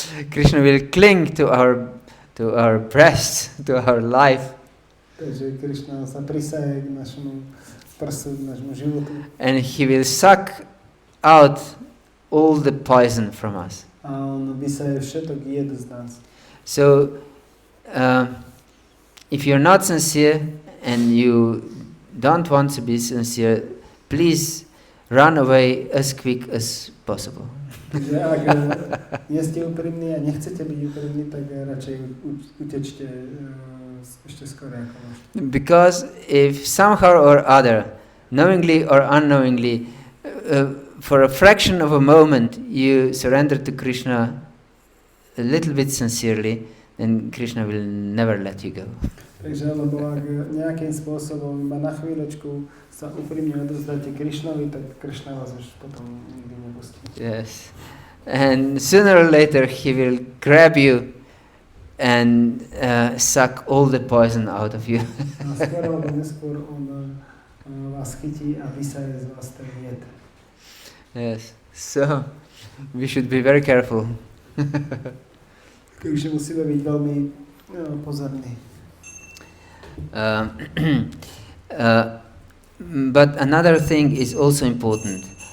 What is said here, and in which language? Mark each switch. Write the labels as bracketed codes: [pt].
[en] Krishna will cling to our breast, to our life. [sk] Takže Krishna sa prisaje k našemu prsu, k našemu životu. [en] And he will suck out all the poison from us. [sk] A on vysaje všetok jed z nás. [en] So, if you're not sincere and you don't want to be sincere, please run away as quick as possible. [sk] Takže ak nie ste úprimní a nechcete byť úprimní, tak radšej utečte ešte skôr ako môžete. [en] Because if somehow or other, knowingly or unknowingly, for a fraction of a moment you surrender to Krishna a little bit sincerely, then Krishna will never let you go. [sk] Takže lebo ak nejakým spôsobom iba na chvíľočku sa úprimne odovzdáte Krishnovi, tak Krishna vás už potom nikdy nepustí. [en] Yes. And sooner or later he will grab you and suck all the poison out of you. [sk] A skôr alebo neskôr on vás chytí a vysaje z vás ten jed. [en] Yes. So we should be very careful. [sk] Takže musíme byť veľmi pozorní. [en] But another thing is also important.